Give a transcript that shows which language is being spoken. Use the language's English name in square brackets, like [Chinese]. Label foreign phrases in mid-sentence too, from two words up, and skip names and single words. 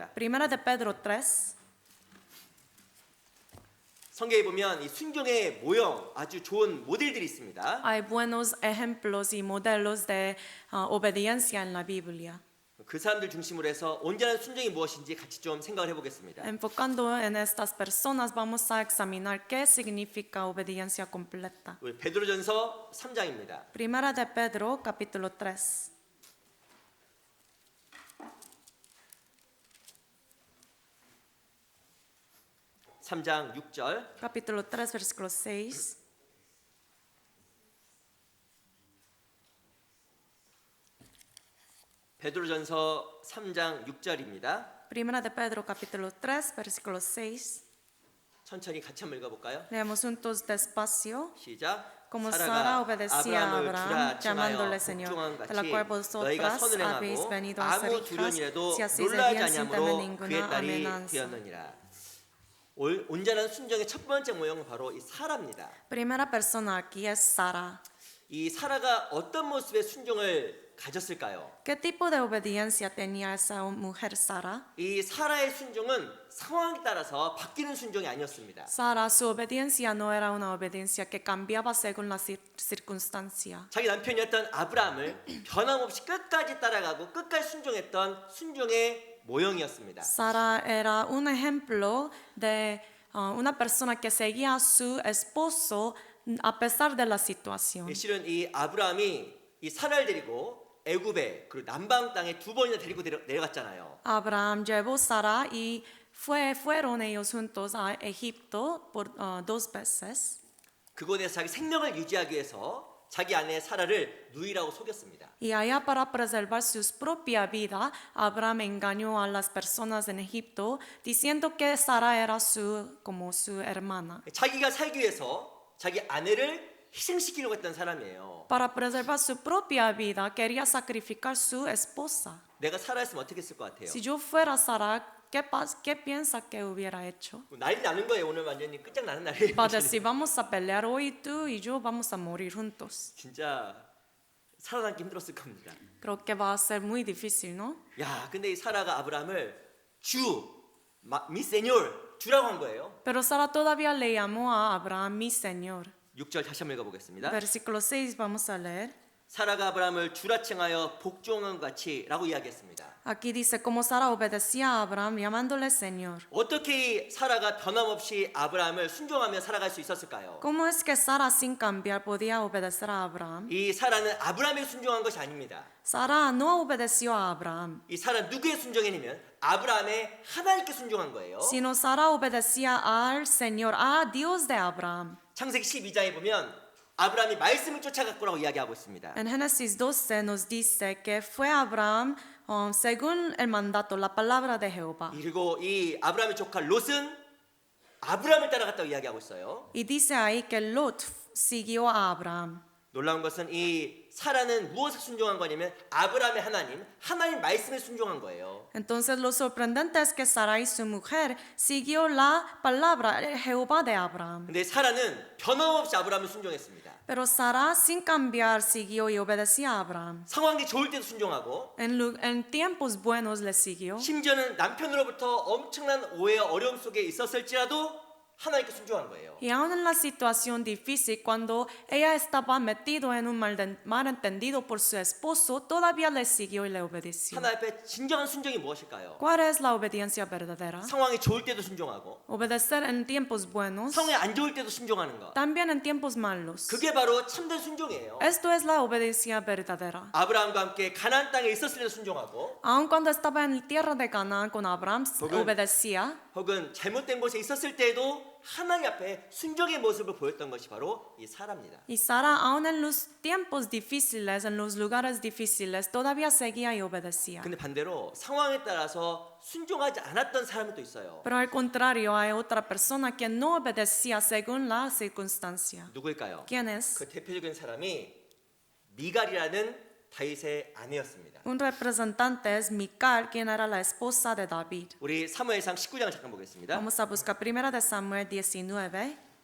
[Spanish] Primera de Pedro 3. [Korean] 성경에 보면 이 순종의 모형 아주 좋은 모델들이 있습니다. [Spanish] Hay buenos ejemplos y modelos de obediencia en la Biblia. [Korean] 그 사람들 중심으로 해서 온전한 순종이 무엇인지 같이 좀 생각을 해보겠습니다. [Spanish] Enfocando en estas personas, vamos a examinar qué significa obediencia completa. [Korean] 우리 베드로전서 3장입니다. [Spanish] Primera de Pedro, capítulo 3. [Korean] 삼장 6절. [Spanish] Capítulo 3, versículo 6. [Korean] 베드로전서 3장 6절입니다. [Spanish] Primera de Pedro, capítulo 3, versículo 6. [Korean] 천천히 같이 한번 읽어볼까요? [Spanish] Leemos juntos despacio. [Korean] 시작. [Spanish] Como Sara [Korean] 사라가 [Spanish] obedecía a [Korean] 아브라함을 [Spanish] Abraham, [Korean] 주라 [Spanish] llamándole [Korean] 칭하여 [Spanish] Señor, [Korean] 복종한 [Spanish] de la [Korean] 같이 [Spanish] cual [Korean] 너희가 [Spanish] vosotras [Korean] 선을 [Spanish] habéis [Korean] 행하고 [Spanish] venido a ser [Korean] 아무 [Spanish] hijas, [Korean] 두려움이라도 [Spanish] si hacéis el [Korean] 놀라지 [Spanish] bien sin temer [Korean] 아니함으로 그의 [Spanish] ninguna [Korean] 딸이 [Spanish] amenaza. [Korean] 되었느니라. 온전한 순종의 첫 번째 모형은 바로 이 사라입니다. [Spanish] Primera persona aquí es Sara. [Korean] 이 사라가 어떤 모습의 순종을 가졌을까요? [Spanish] ¿Qué tipo de obediencia tenía esa mujer Sara? [Korean] 이 사라의 순종은 상황에 따라서 바뀌는 순종이 아니었습니다. [Spanish] Sara, su obediencia no era una obediencia que cambiaba según la circunstancia. [Korean] 자기 남편이었던 아브라함을 변함없이 끝까지 따라가고 끝까지 순종했던 순종의 모형이었습니다. [Spanish] Sara era un ejemplo de una persona que seguía a su esposo a pesar de la situación. [Korean] 실은 이 아브라함이 이 사라를 데리고 애굽에 그리고 남방 땅에 두 번이나 데리고 내려갔잖아요. [Spanish] Abraham llevó Sara y fueron ellos juntos a Egipto por 2 veces. [Korean] 그곳에서 자기 생명을 유지하기 위해서 자기 아내 사라를 누이라고 속였습니다. [Spanish] Y allá para preservar su propia vida, Abraham engañó a las personas en Egipto diciendo que Sara era como su hermana. [Korean] 자기가 살기 위해서 자기 아내를 희생시키려고 했던 사람이에요. [Spanish] Para preservar su propia vida, quería sacrificar su esposa. [Korean] 내가 사라였으면 어떻게 했을 것 같아요? [Spanish] Si yo fuera Sara, ¿qué piensa que hubiera hecho? [Korean] 난리 나는 거예요. 오늘 완전히 끝장나는 날이에요. [Spanish] Va a decir, vamos a pelear hoy tú y yo vamos a morir juntos. [Korean] 진짜 살아남기 힘들었을 겁니다. [Spanish] Creo que va a ser muy difícil, ¿no? [Korean] 야, 근데 이 사라가 아브라함을 [Spanish] mi señor [Korean] 주라고 한 거예요. [Spanish] Pero Sara todavía le llamó a Abraham mi Señor. [Korean] 6절 다시 한번 읽어보겠습니다. [Spanish] Versículo 6 vamos a leer. [Korean] 사라가 아브라함을 주라 칭하여 복종한 같이라고 이야기했습니다. [Spanish] Aquí dice, como Sara obedecía a Abraham llamándole Señor. [Korean] 어떻게 이 사라가 변함없이 아브라함을 순종하며 살아갈 수 있었을까요? [Spanish] ¿Cómo es que Sara sin cambiar podía obedecer a Abraham? [Korean] 이 사라는 아브라함에게 순종한 것이 아닙니다. [Spanish] Sara no obedeció a Abraham, [Korean] 이 사라 누구의 순종이냐면 아브라함의 하나님께 순종한 거예요. [Spanish] sino Sara obedecía al Señor, a Dios de Abraham. [Korean] 창세기 12장에 보면 아브라함이 말씀을 쫓아갔구라고 이야기하고 있습니다. [Spanish] En Génesis 12 nos dice que fue Abraham según el mandato, la palabra de Jehová. [Korean] 그리고 이 아브라함의 조카 롯은 아브라함을 따라갔다고 이야기하고 있어요. [Spanish] Y dice ahí que Lot siguió a Abraham. [Korean] 놀라운 것은 이 사라는 무엇에 순종한 거냐면 아브라함의 하나님 말씀에 순종한 거예요. [Spanish] Entonces lo sorprendente es que Sara y su mujer siguió la palabra Jehová de Abraham. [Korean] 근데 사라는 변함없이 아브라함을 순종했습니다. [Spanish] Pero Sara sin cambiar siguió y obedecía a Abraham. [Korean] 상황이 좋을 때도 순종하고 [Spanish] En tiempos buenos le siguió. [Korean] 심지어는 남편으로부터 엄청난 오해와 어려움 속에 있었을지라도 하나님께 순종한 거예요. [Spanish] Y aún en la situación difícil, cuando ella estaba metido en un malentendido por su esposo, todavía le siguió y le obedeció. [Korean] 하나님 앞에 진정한 순종이 무엇일까요? [Spanish] ¿Cuál es la obediencia verdadera? [Korean] 상황이 좋을 때도 순종하고 [Spanish] Obedecer en tiempos buenos, [Korean] 상황이 안 좋을 때도 순종하는 것. [Spanish] también en tiempos malos. [Korean] 그게 바로 참된 순종이에요. [Spanish] Esto es la obediencia verdadera. [Korean] 아브라함과 함께 가나안 땅에 있었을 때도 순종하고 [Spanish] Aun cuando estaba en la tierra de Canaán con Abraham, Porque- obedecía. [Korean] 혹은 잘못된 곳에 있었을 때에도 하나님 앞에 순종의 모습을 보였던 것이 바로 이 사라입니다. [Spanish] Y Sara, aun en los tiempos difíciles, en los lugares difíciles, todavía seguía y obedecía. [Korean] 근데 반대로 상황에 따라서 순종하지 않았던 사람이 또 있어요. [Spanish] Pero al contrario, hay otra persona que no obedecía según la circunstancia. [Korean] 누구일까요? [Spanish] ¿Quién es? [Korean] 그 대표적인 사람이 미갈이라는 다윗의 아내였습니다. [Spanish] Un representante es Mical, quien era la esposa de David. [Korean] 우리 사무엘상 19장 잠깐 보겠습니다. [Spanish] Vamos a buscar 1 de Samuel 19.